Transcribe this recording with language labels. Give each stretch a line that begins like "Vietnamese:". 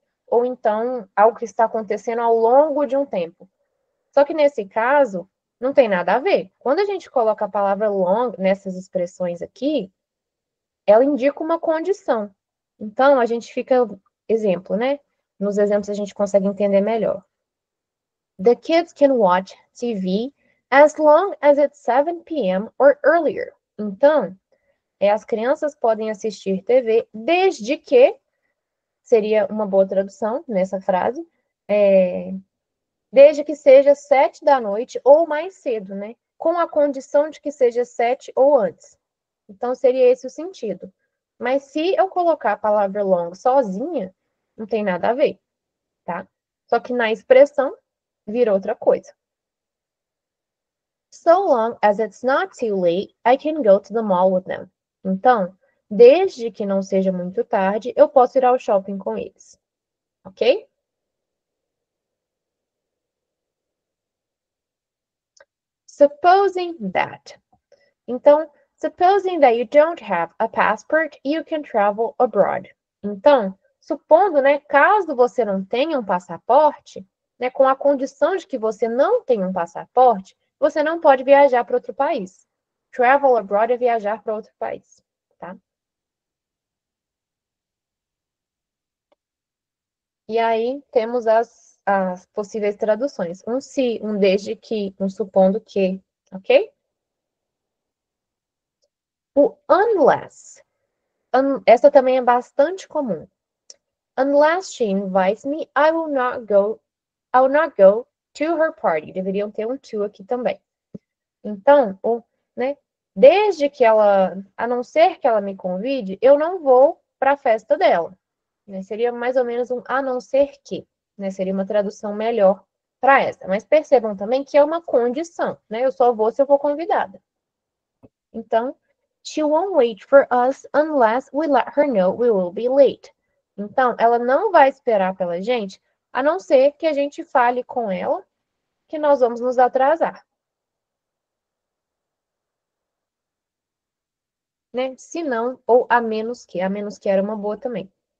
Portuguese: Ou então, algo que está acontecendo ao longo de um tempo. Só que nesse caso, não tem nada a ver. Quando a gente coloca a palavra long nessas expressões aqui, ela indica uma condição. Então, a gente fica, exemplo, né? Nos exemplos a gente consegue entender melhor.
English: The kids can watch TV as long as it's 7 p.m. or earlier.
Portuguese: Então, as crianças podem assistir TV desde que, seria uma boa tradução nessa frase, desde que seja 7 da noite ou mais cedo, né? Com a condição de que seja 7 ou antes. Então, seria esse o sentido. Mas se eu colocar a palavra long sozinha, não tem nada a ver, tá? Só que na expressão, vira outra coisa.
English: So long as it's not too late, I can go to the mall with them.
Portuguese: Então, desde que não seja muito tarde, eu posso ir ao shopping com eles. Ok?
English: Supposing that.
Portuguese: Então,
English: supposing that you don't have a passport, you can travel abroad.
Portuguese: Então, supondo, né, caso você não tenha um passaporte, né, com a condição de que você não tem um passaporte, você não pode viajar para outro país.
English: Travel abroad
Portuguese: é viajar para outro país, tá? E aí temos as possíveis traduções. Um se, um desde que, um supondo que, ok? O unless. Essa também é bastante comum.
English: Unless she invites me, I will not go to her party.
Portuguese: Deveriam ter um to aqui também. Então, né? Desde que ela, a não ser que ela me convide, eu não vou para a festa dela. Né? Seria mais ou menos um a não ser que, né? Seria uma tradução melhor para essa. Mas percebam também que é uma condição, né? Eu só vou se eu for convidada. Então,
English: she won't wait for us unless we let her know we will be late.
Portuguese: Então, ela não vai esperar pela gente, a não ser que a gente fale com ela que nós vamos nos atrasar. Né? Se não, ou a menos que era uma boa também.